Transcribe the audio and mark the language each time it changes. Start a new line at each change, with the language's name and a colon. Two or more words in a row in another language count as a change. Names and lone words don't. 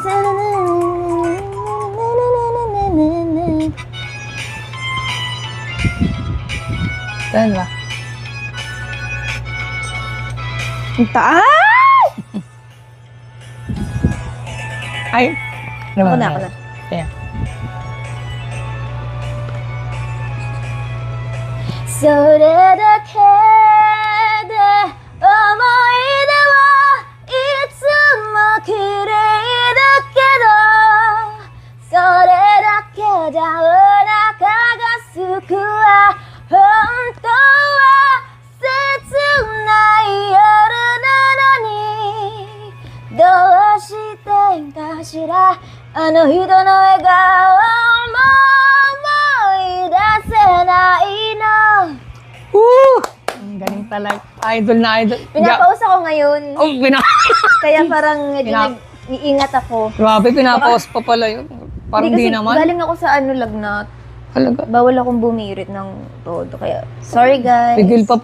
Filipino: Saan ba? ang taas! Ay! Ako na, ako na. Kaya.
Japanese: それだけで思い出はいつも綺麗だけどそれだけじゃお腹がすくわ本当は切ない夜なのにどうしてかしらあの人の笑顔も思い出せないの Woo!
Filipino: Ang galing talaga. Idol na idol. Pinapaus ako ngayon. Oh, Kaya parang medyo nag-iingat ako. Grabe, pinapaus pa pala yun. Parang di Hindi kasi naman. galing ako sa lagnat. Talaga. Bawal akong bumirit ng todo. Kaya, sorry guys. Pigil pa.